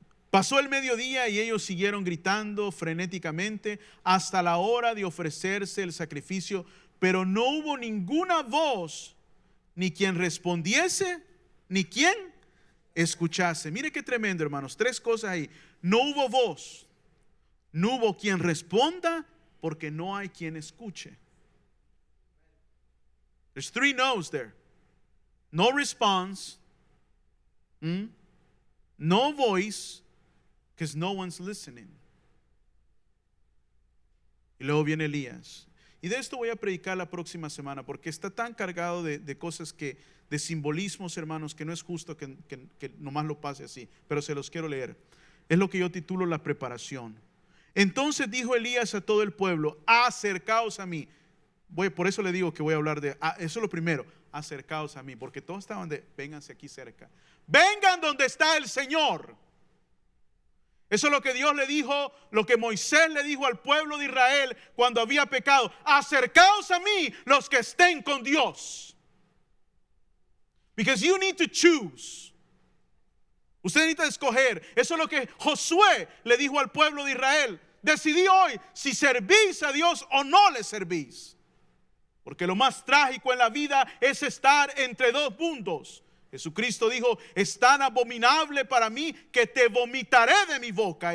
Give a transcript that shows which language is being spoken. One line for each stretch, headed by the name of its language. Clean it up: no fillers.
Spanish: Pasó el mediodía y ellos siguieron gritando frenéticamente hasta la hora de ofrecerse el sacrificio, pero no hubo ninguna voz, ni quien respondiese, ni quien escuchase. Mire qué tremendo, hermanos. Tres cosas ahí. No hubo voz, no hubo quien responda, porque no hay quien escuche.
English: There's three no's there. No response, no voice, because no one's listening.
Spanish: Y luego viene Elías. Y de esto voy a predicar la próxima semana, porque está tan cargado de cosas de simbolismos, hermanos, que no es justo que nomás lo pase así. Pero se los quiero leer. Es lo que yo titulo la preparación. Entonces dijo Elías a todo el pueblo: acercaos a mí. Por eso le digo que voy a hablar de, eso es lo primero, acercaos a mí, porque todos estaban vénganse aquí cerca. Vengan donde está el Señor. Eso es lo que Dios le dijo, lo que Moisés le dijo al pueblo de Israel cuando había pecado. Acercaos a mí los que estén con Dios.
English: Because you need to choose.
Spanish: Usted necesita escoger. Eso es lo que Josué le dijo al pueblo de Israel. Decidí hoy si servís a Dios o no le servís. Porque lo más trágico en la vida es estar entre dos mundos. Jesucristo dijo: es tan abominable para mí que te vomitaré de mi boca.